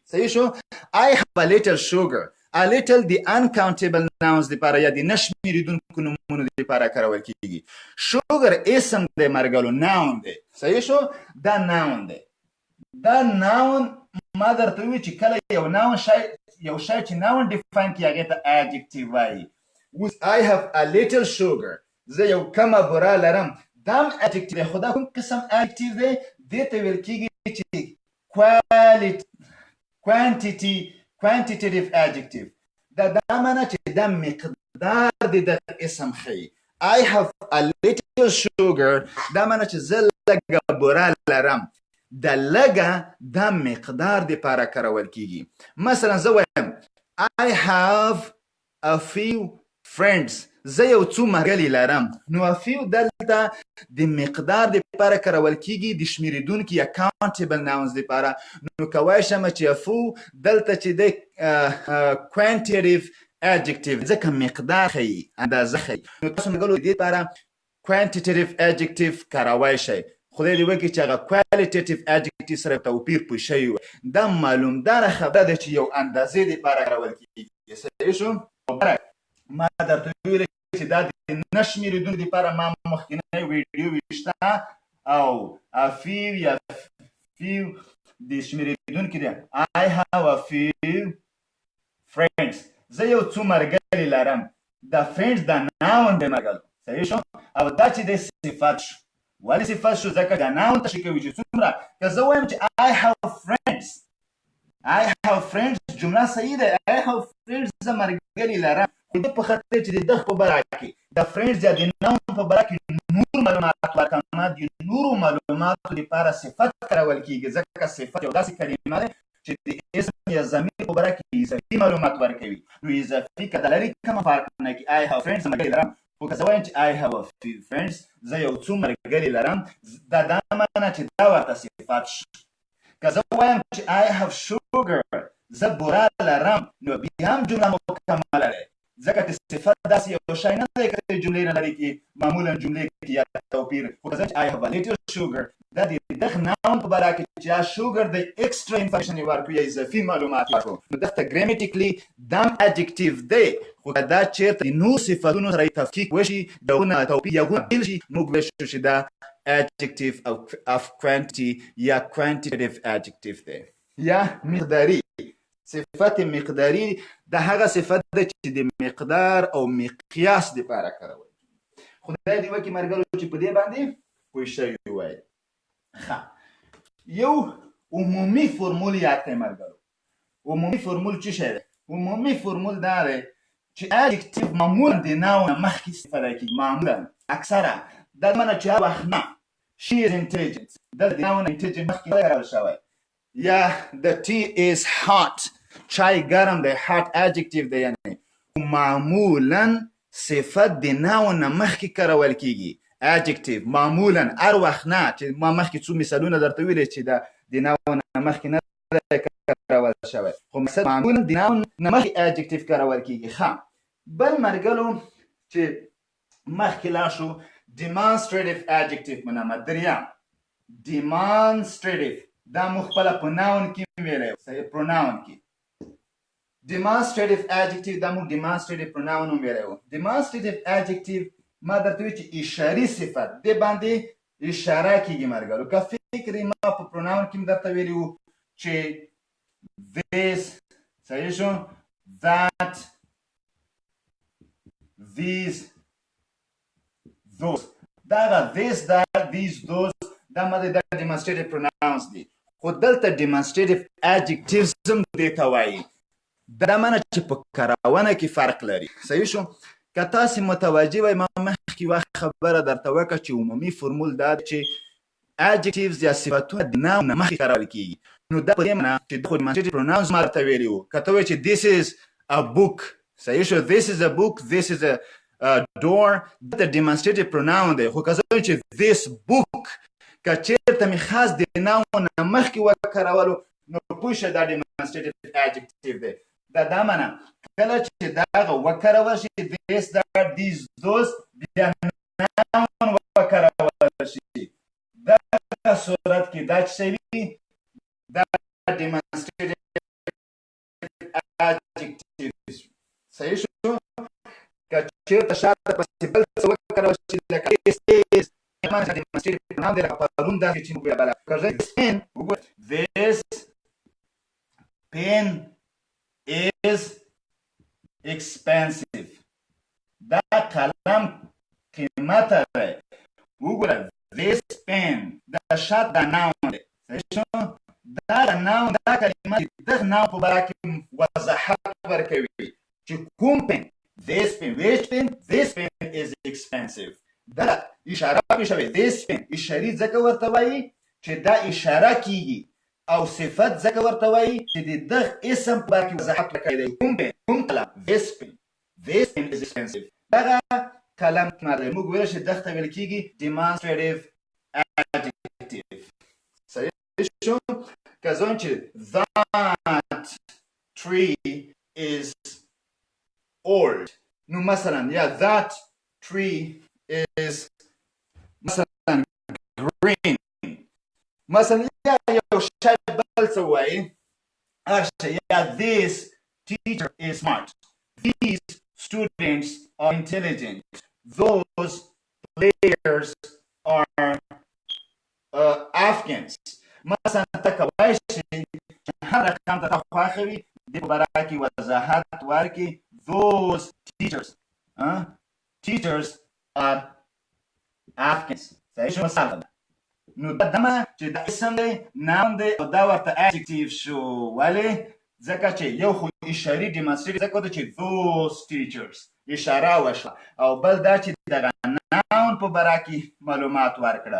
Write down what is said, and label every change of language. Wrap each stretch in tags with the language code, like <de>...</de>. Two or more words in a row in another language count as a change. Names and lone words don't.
<ps>صحیح شو؟</ps> <en>I have a little sugar. a little</en> <ps>د</ps> <en>uncountable nouns</en> <ps>دپاره یا د نه شمېرېدونکو نومونو دپاره کارول کیږي. sugar اسم دی مرګلو، noun دی. صحیح شو؟ دا noun دی. دا noun ما درته وویل چې کله یو شی چې noun ډیفاین کړي هغې ته adjective وایي.</ps> <en>اوس I have a little sugar،</en> <ps>زه یو کمه بوره لرم، دا هم adjective دی. خو دا کوم قسم adjective دی؟ دې ته ویل کېږي چې</ps> <en>quantitative adjective.</en> <ps>دا معنی چې دا مقدار د دغه اسم ښیي.</ps> <en>I have a little sugar</en> <ps>دا معنی چې زه لږه بوره لرم. د لږه دا مقدار دپاره کارول کیږي. مثلا زه وایم</ps> <en>I have a few friends،</en> <ps>زه یو څو ملګري لرم. نو</ps> <en>a few</en> <ps>دلته د مقدار دپاره کارول کیږي، د شمېرېدونکي یا</ps> <en>countable nouns</en> <ps>دپاره. نو کولی شم چې</ps> <en>a few</en> <ps>دلته چې دی</ps> <en>quantitative adjective</en> <ps>ځکه مقدار ښیي، اندازه ښیي. نو تاسو ملګرو د دې دپاره</ps> <en>quantitative adjective</en> <ps>کارولی شئ. خدای دې وکړي چې هغه</ps> <en>qualitative adjective</en> <ps>سره توپیر پوه شوي وي. دا معلومداره خبره ده چې یو اندازې دپاره کارول کیږي. صحیح شو؟ ما درته ویلې چې دا د نه شمېرېدونکو دپاره ما مخکینی ویډیو ویشته او</ps> <en>a few</en> <ps>یا few د شمېرېدونکي دی.</ps> <en>I have a few friends،</en> <ps>زه یو څو ملګري لرم. دا friends دا noun دی ملګرو. صحیح شو؟ او دا چې دی صفت شو. ولې صفت شو؟ ځکه دا noun تشریح کوي چې څومره. که زه وایم چې</ps> <en>I have friends</en> <ps>جمله صحیح ده.</ps> <en>I have friends</en> <ps>زه ملګري لرم. خو دې په خاطر چې د دغه په باره کې د friends یا د noun په باره کې نور معلومات ورکوم، د نورو معلوماتو دپاره صفت کارول کیږي. ځکه صفت یو داسې کلمه ده چې د اسم یا ضمیر په باره کې اضافي معلومات ورکوي. نو اضافي که د لرې کومه فرق نه کوي.</ps> <en>I have friends</en> <ps>ملګري لرم. خو که زه وایم چې</ps> <en>I have a few friends</en> <ps>زه یو څو ملګري لرم، دا معنی چې دا ورته صفت شو. که زه وایم چې</ps> <en>I have sugar</en> <ps>زه بوره لرم، نو بیا هم جمله مکمله ده. ځکه چې صفت داسې یو شی نه دی که د جملې نه لرې کړي. معمولا جملې کې یا توپیر. خو که زه</ps> <en>I have a little sugar</en> <ps>دا د دغه noun په باره کې چې دا sugar د</ps> <en>extra information</en> <ps>یې ورکوي یا اضافي معلومات ورکوي. نو دلته grammaticaly دا هم adjective دی. خو که دا چېرته د نورو صفتونو سره یې تفکیک وشي، ډولونه توپیر یا بیل شي، موږ ویلی شو چې دا</ps> <en>adjective of quantity</en> <ps>یا</ps> <en>quantitative adjective</en> <ps>دی. یا مقداري. صفت مقداري دا هغه صفت ده چې د مقدار او مقیاس دپاره کارول کېږي. خدای دې وکړي ملګرو چې په دې باندې پوه شوي وای. ښه، یو عمومي فورمول یاد کړئ ملګرو. عمومي فورمول څه شی دی؟ عمومي فورمول دا دی چې adjective معمولا د noun نه مخکې استفاده کېږي. معمولا اکثره دا معنی چې هر وخت نه</ps> <en>she is intelligent</en> <ps>دا د</ps> <en>noun intelligent</en> <ps>مخکې کارول شوی. یا</ps> <en>the tea is hot</en> <ps>چای ګرم دی.</ps> <en>hot adjective</en> <ps>دی. یعنې معمولا صفت د noun نه مخکې کارول کېږي. adjective معمولا هر وخت نه، چې ما مخکې څو مثالونه درته ویلې چې دا د noun نه مخکې نه دی کارول شوی، خو معمولا د noun نه مخکې adjective کارول کېږي. ښه، بل ملګرو چې مخکې لاړ شو</ps> <en>demonstrative adjective</en> <ps>په نامه. دریم demonstrative دا موږ خپله په ناون کې ویلی صحیح پروناون کې</ps> <en>demonstrative adjective</en> <ps>دا موږ</ps> <en>demonstrative pronoun</en> <ps>هم ویلی وو.</ps> <en>demonstrative adjective</en> <ps>ما درته وی چې اشاري صفت دې باندې اشاره کېږي ملګرو. که فکر ما په pronoun کې هم درته ویلي وو چې this صحیح شو</ps> <en>that these those</en> <ps>دغه</ps> <en>this that these those</en> <ps>دا ماده د</ps> <en>demonstrative pronouns</en> <ps>دي. خو دلته</ps> <en>demonstrative adjectives</en> <ps>هم دې ته وایي. دا معنی چې په کارونه کې فرق لري. صحیح شو. که تاسې متوجه وئ ما مخکې وخت خبره درته وکړه چې عمومي فرمول دا چې adjectives یا صفتونه د noun نه مخکې کارول کېږي. نو دا په دې معنی چې خو</ps> <en>demonstrative pronouns</en> <ps>ما درته ویلي وو. که ته وایې چې</ps> <en>this is a book</en> <ps>صحیح شو</ps> <en>this is a book this is a door دا demonstrative pronoun دی.</en> <ps>خو که زه وایم چې</ps> <en>this book</en> <ps>که چېرته مې خاص د noun نه مخکې وکارولو نو پوه شه دا</ps> <en>demonstrative adjective</en> <ps>دی. دا معنی کله چې دغه وکارول شي</ps> <en>this that these those</en> <ps>بیا noun وکارول شي دغه صورت کې دا څه وي دا</ps> <en>demonstrative adjective</en> <ps>صحیح شو. که چېرته شاته پسې بل څه وکارول شي لکه</ps> <en>this is demonstrative pronoun</en> <ps>دی لکه پرون داسې چې موږ بله</ps> <en>this pen is expensive</en> <ps>دا قلم قیمته دی. وګوره</ps> <en>this pen</en> <ps>دا شات دا noun دی صحیح شو. دا noun دا کلمه دغه noun په باره کې وضاحت ورکوي چې کوم pen</ps> <en>this pen which pen this pen is expensive</en> <ps>دا اشاره پې شوې</ps> <en>this pen</en> <ps>اشاري ځکه ورته وایي چې دا اشاره کېږي او صفت ځکه ورته وایي چې د دغه اسم په باره کې وضاحت ورکوي دی. کوم pen کوم قلم</ps> <en>this pen is expensive</en> <ps>دغه قلم موږ ویلی چې دغه ته ویل کېږي</ps> <en>demonstrative adjective</en> <ps>صحیح شو. که زه وایم چې</ps> <en>that tree is old</en> <ps>نو مثلا یا</ps> <en>that tree is</en> <ps>مثلا green مثلا یا یو شی بل څه وایي یا</ps> <en>this teacher is smart these students are intelligent those players are Afghans</en> <ps>مثلا ته کولی شي چې هر رقم ته خوښه وي د په باره کې وضاحت ورکړي</ps> <en>those teachers are Afghans</en> <ps>صحیح شو. مثلا نو دا دمه چې دا اسم دی noun دی او دا ورته adjective شو. ولې ځکه چې یو خو اشاري demonstrative ځکه وته چې</ps> <en>those teachers</en> <ps>اشاره وشوه او بل دا چې دغه noun په باره کې معلومات ورکړه.</ps>